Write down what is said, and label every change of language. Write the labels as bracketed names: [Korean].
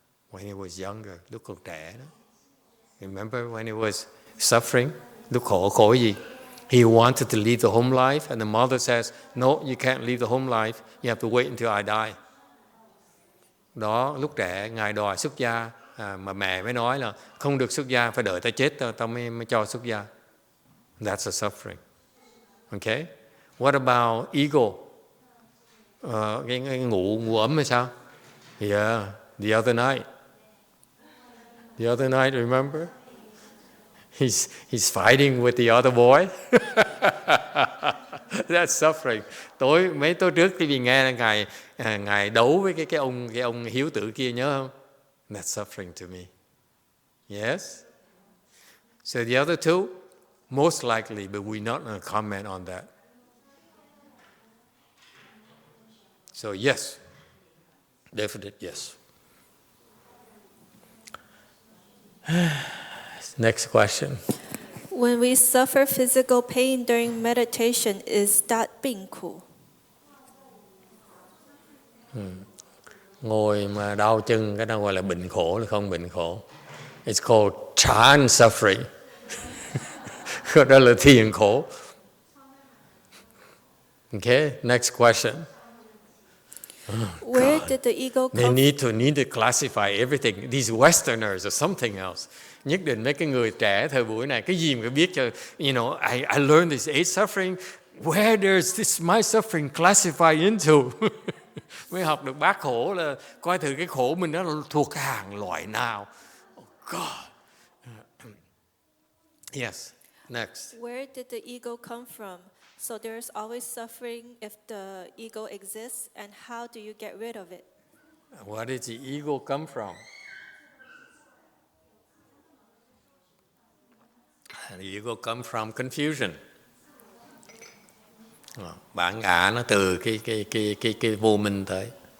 [English] When he was younger, [Vietnamese] lúc còn trẻ đó. [English] Remember when he was suffering? [Vietnamese] Lúc khổ gì? [English] He wanted to leave the home life, and the mother says, "No, you can't leave the home life. You have to wait until I die." [Vietnamese] Đó, lúc trẻ Ngài đòi xuất gia, mà mẹ mới nói là không được xuất gia, phải đợi ta chết tao mới cho xuất gia. [English] That's a suffering. Okay? What about ego? [Vietnamese] Cái ngủ ấm hay sao? [English] Yeah, the other night, remember? He's fighting with the other boy. That's suffering. [Vietnamese] Mấy tối trước khi nghe ngài đấu với cái ông hiếu tử kia, nhớ không? [English] That's suffering to me. Yes. So the other two, most likely, but we're not going to comment on that. So yes, definite yes. Next question. When we suffer physical pain during meditation, is that 病苦? [Vietnamese] Ngồi mà đau chân, cái đó gọi là bệnh khổ là không bệnh khổ. [English] It's called Chan suffering. [Vietnamese] Đó là thiền khổ. [English] Okay, next question. Where did the ego come They need to classify everything. These Westerners or something else. [Vietnamese] Nhất định mấy cái người trẻ thời buổi này cái gì mà biết cho, [English] you know, I learned this 8 suffering. Where does this my suffering classify into? [Vietnamese] Mới học được bát khổ là coi thử cái khổ mình nó thuộc hàng loại nào. [English] Oh God. Yes. Next. Where did the ego come from? So there's always suffering if the ego exists, and how do you get rid of it? Where did the ego come from? The ego come from confusion. [Vietnamese] Bản ngã nó từ cái vô minh tới.